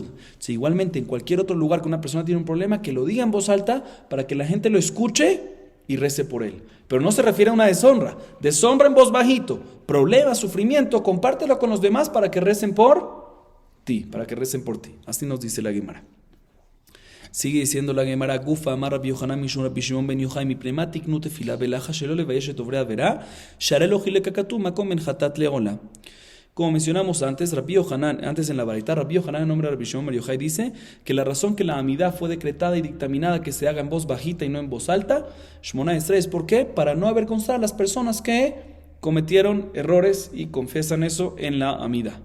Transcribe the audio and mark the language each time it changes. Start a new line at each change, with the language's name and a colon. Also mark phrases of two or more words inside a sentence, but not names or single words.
Spanish: Sí, igualmente en cualquier otro lugar que una persona tiene un problema, que lo diga en voz alta para que la gente lo escuche y rece por él. Pero no se refiere a una deshonra en voz bajito, problema, sufrimiento, compártelo con los demás para que recen por ti, Así nos dice la Gemara. Sigue diciendo la Gemara,
Hebrew: גופא אמר רבי יוחנן משום רבי שמעון בן יוחאי מפני תקנו תפלה בלחש שלא לבייש את עוברי עבירה שהרי חלק הכתוב מקום בין חטאת לעולה.
Spanish: Como mencionamos antes, Rabbi Yochanan, antes en la Baraitá, Rabbi Yochanan en nombre de Rabbi Shimon bar Yochai dice que la razón que la amidá fue decretada y dictaminada que se haga en voz bajita y no en voz alta, Shmona Esrei, ¿por qué? Para no avergonzar a las personas que cometieron errores y confiesan eso en la amidá.